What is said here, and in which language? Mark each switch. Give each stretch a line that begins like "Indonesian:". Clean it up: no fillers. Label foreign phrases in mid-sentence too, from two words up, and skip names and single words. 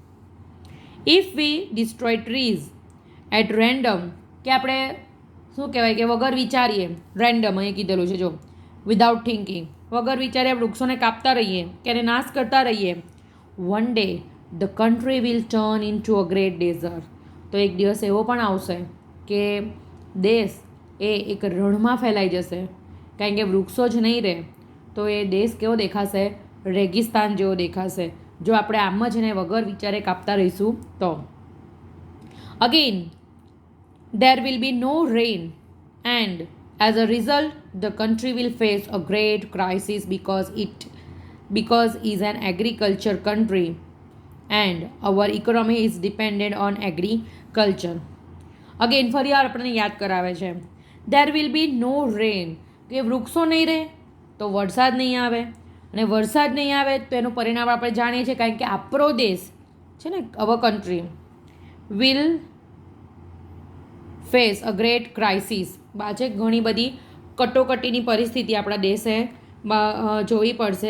English: if we destroy trees at random,
Gujarati: કે આપણે શું કહેવાય કે વગર વિચારીએ, રેન્ડમ અહીં કીધેલું છે જો,
English: without thinking,
Gujarati: વગર વિચારે વૃક્ષોને કાપતા રહીએ કે એને નાશ કરતા રહીએ,
English: one day the country will turn into a great desert,
Gujarati: તો એક દિવસ એવો પણ આવશે કે દેશ એ એક રણમાં ફેલાઈ જશે. કારણ કે વૃક્ષો જ નહીં રહે તો એ દેશ કેવો દેખાશે? રેગિસ્તાન જેવો દેખાશે, જો આપણે આમ જ એને વગર વિચારે કાપતા રહીશું તો. અગેન
English: there will be no rain and as a result the country will face a great crisis because is an agriculture country and our economy is dependent on agriculture.
Gujarati: અગેન ફરી આપણને યાદ કરાવે છે,
English: there will be no rain,
Gujarati: કે વૃક્ષો નહીં રહે તો વરસાદ નહીં આવે, અને વરસાદ નહીં આવે તો એનું પરિણામ આપણે જાણીએ છીએ. કારણ કે આપણો દેશ છે ને,
English: our country will face a great crisis,
Gujarati: બાજે ઘણી બધી કટોકટીની પરિસ્થિતિ આપણા દેશે જોવી પડશે.